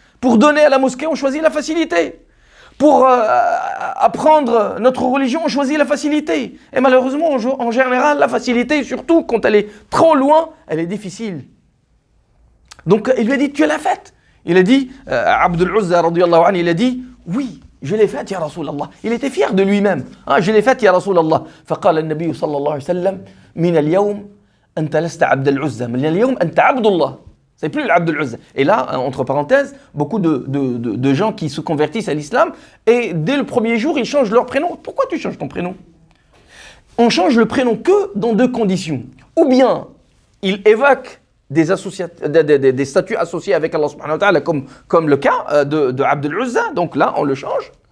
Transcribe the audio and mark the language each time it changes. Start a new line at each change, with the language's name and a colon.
French: Pour donner à la mosquée, on choisit la facilité. Pour apprendre notre religion, on choisit la facilité. Et malheureusement, en général, la facilité, surtout quand elle est trop loin, elle est difficile. Donc il lui a dit, tu l'as faite. Il a dit, Abdul Uzza radiyallahu anhu, il a dit, oui, je l'ai faite, ya Rasulallah. Il était fier de lui-même. Je l'ai faite, ya Rasulallah.
Arabic: فقال النبي صلى الله عليه وسلم من اليوم أنت لست عبد العزى من اليوم أنت عبد الله.
French: C'est plus l'Abdul Uzza. Et là, entre parenthèses, beaucoup de gens qui se convertissent à l'islam, et dès le premier jour, ils changent leur prénom. Pourquoi tu changes ton prénom? On change le prénom que dans deux conditions. Ou bien, il évoque des statuts associés avec Allah subhanahu wa ta'ala, comme le cas de Abdul Uzza, donc là, on le change.